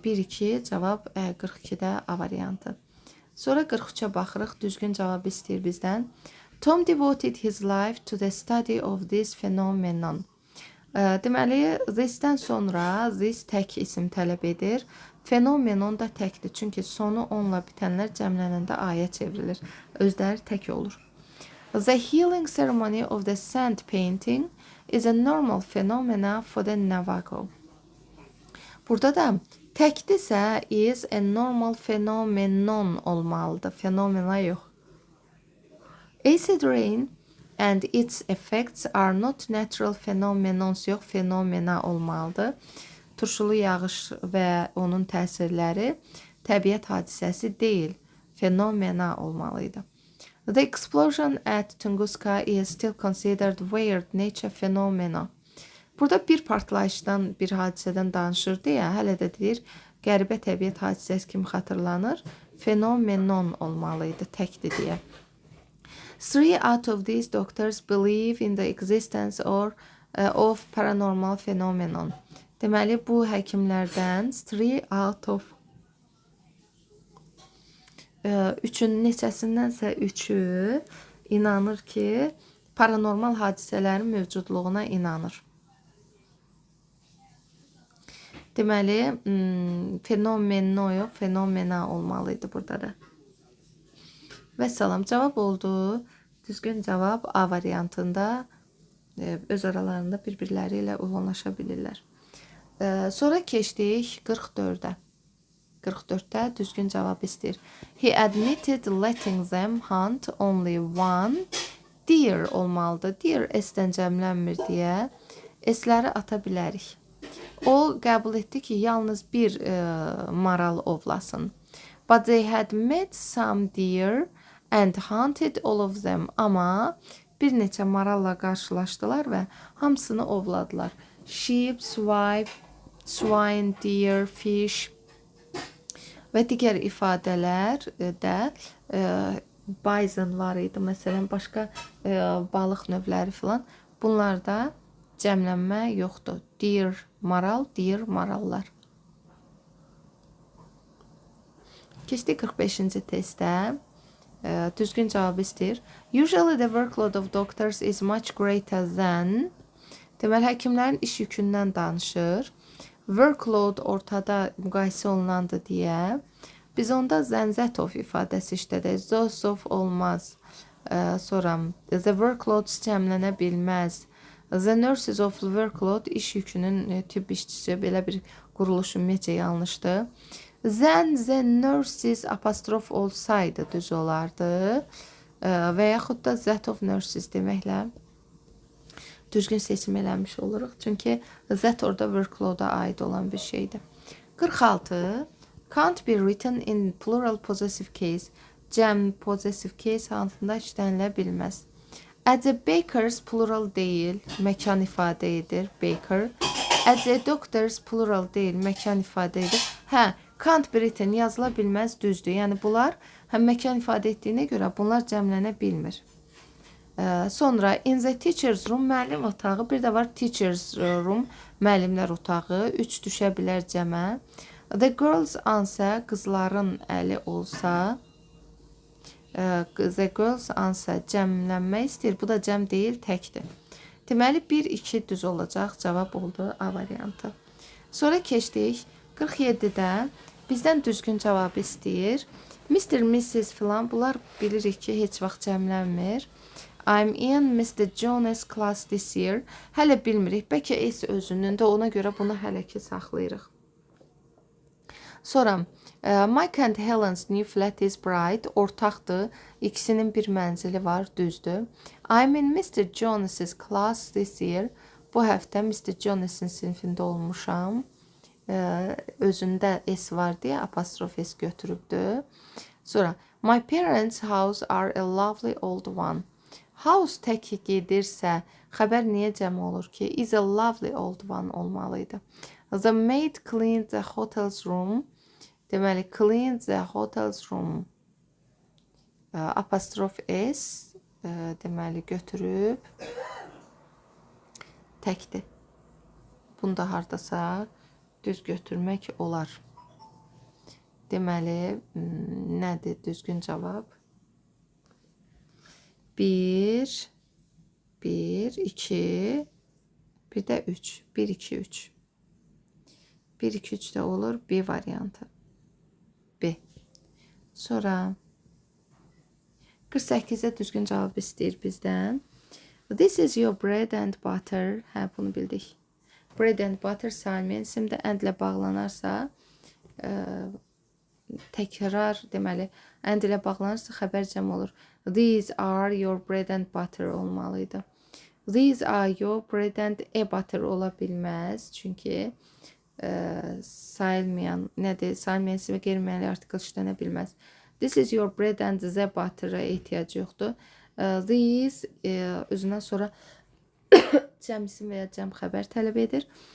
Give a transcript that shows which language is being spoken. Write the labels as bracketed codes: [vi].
[az] 1-2 cavab 42-də A variantı. Sonra 43-ə baxırıq, düzgün cavab istəyir bizdən. [en] Tom devoted his life to the study of this phenomenon. [az] Deməli, this-dən sonra this tək isim tələb edir. Fenomenon da təkdir, çünki sonu onla bitənlər cəmlənəndə aya çevrilir. Özləri tək olur. [en] The healing ceremony of the sand painting is a normal phenomena for the Navajo. [az] Burada da təkdirsə [en] is a normal phenomenon [az] olmalıdır. Fenomena yox. [en] Acid rain and its effects are not natural phenomenons, [az] yox, fenomena olmalıdır. Turşulu yağış və onun təsirləri təbiət hadisəsi deyil, fenomena olmalıydı. [en] The explosion at Tunguska is still considered weird nature phenomena. [az] Burada bir partlayışdan, bir hadisədən danışırdı ya, hələ də deyir, qəribə təbiət hadisəsi kimi xatırlanır, fenomenon olmalıydı, təkdir deyə. [en] 3 out of these doctors believe in the existence of paranormal phenomenon. [az] Deməli, bu həkimlərdən 3 [en] out of [az] 3-ün neçəsindənsə 3-ü inanır ki, paranormal hadisələrin mövcudluğuna inanır. Deməli, fenomeno yox, fenomena olmalıydı burada da. Və salam, cavab oldu. Düzgün cavab A variantında öz aralarında bir-birləri ilə uyğunlaşa bilirlər. Sonra keçdik 44-ə. 44-də düzgün cavab istəyir. [en] He admitted letting them hunt only one deer [az] olmalıdır. Deer S-dən cəmlənmir deyə S-ləri ata bilərik. O qəbul etdi ki, yalnız bir maral ovlasın. [en] But they had met some deer and hunted all of them. [az] Amma bir neçə maralla qarşılaşdılar və hamısını ovladılar. [en] Sheep, swine, deer, fish [az] və digər ifadələr də bison var idi. Məsələn, başqa balıq növləri filan. Bunlarda cəmlənmə yoxdur. Deer, maral, deer, marallar. Keçdik 45-ci testdə. Düzgün cavab istəyir. [en] Usually the workload of doctors is much greater than. [az] Deməli, həkimlərin iş yükündən danışır. Workload ortada müqayisə olunandır deyə. Biz onda Zenzatov ifadəsi işlədək. Zosov olmaz. Sonra the workload cəmlənə bilməz. [en] The nurses of the workload [az] iş yükünün tibb işçisi, belə bir quruluş ümumiyyətcə yanlışdır. [en] Then the nurses [az] apostrof olsaydı düz olardı. Və yaxud da [en] that of nurses [az] deməklə düzgün seçim eləmiş oluruq. Çünki that orada workload-a aid olan bir şeydir. [en] 46. Can't be written in plural possessive case. [az] Cəm possessive case hansında işlənilə bilməz. [en] At the bakers [az] plural deyil, məkan ifadə edir, baker. [en] At the doctors [az] plural deyil, məkan ifadə edir. Hə, [en] can't be written [az] yazıla bilməz, düzdür. Yəni bunlar həm məkan ifadə etdiyinə görə bunlar cəmlənə bilmir. Sonra [en] in the teacher's room [az] müəllim otağı, bir də var teacher's room müəllimlər otağı, 3 düşə bilər cəmə. [en] The girls answer [az] qızların əli olsa, [en] the girls answer [az] cəmlənmək istəyir, bu da cəm deyil, təkdir. Deməli 1-2 düz olacaq, cavab oldu A variantı. Sonra keçdik 47-də bizdən düzgün cavab istəyir. Mr. Mrs. filan, bunlar bilirik ki, heç vaxt cəmlənmir. [en] I'm in Mr. Jonas class this year. [az] Hələ bilmirik. Bəlkə S özünün də, ona görə bunu hələ ki saxlayırıq. Sonra [en] Mike and Helen's new flat is bright. [az] Ortaqdır. İkisinin bir mənzili var, düzdür. [en] I'm in Mr. Jonas's class this year. [az] Bu həftə [en] Mr. [az] Jonas'ın sinfində olmuşam. Özündə S var deyə apostrof S götürübdür. [en] Sonra my parents' house are a lovely old one. [az] House tək gedirsə, xəbər niyə cəm olur ki? [en] Is a lovely old one [az] olmalıydı. [en] The maid cleaned the hotel's room. [az] Deməli, [en] cleaned the hotel's room. [az] Apostrof S deməli götürüb təkdir. Bunu da hardasa düz götürmək olar. Deməli, nədir düzgün cavab? 1, 2, bir də 3. 1, 2, 3. 1, 2, 3 də olur. B variantı. B. Sonra 48-də düzgün cavab istəyir bizdən. [en] This is your bread and butter. [az] Hə, bunu bildik. [en] Bread and butter [az] saymıyan isimdə and ilə bağlanarsa, təkrar deməli, and ilə bağlanırsa xəbər cəm olur. [en] These are your bread and butter [az] olmalıydı. [en] These are your bread and butter [az] ola bilməz. Çünki sayılmayan, nədir? Sayılmayan isimə qeyri-müəyyən artikel işlənə bilməz. [en] This is your bread and the butter- [az] a ehtiyac yoxdur. These özündən sonra cəm isim və ya cəm xəbər tələb edir.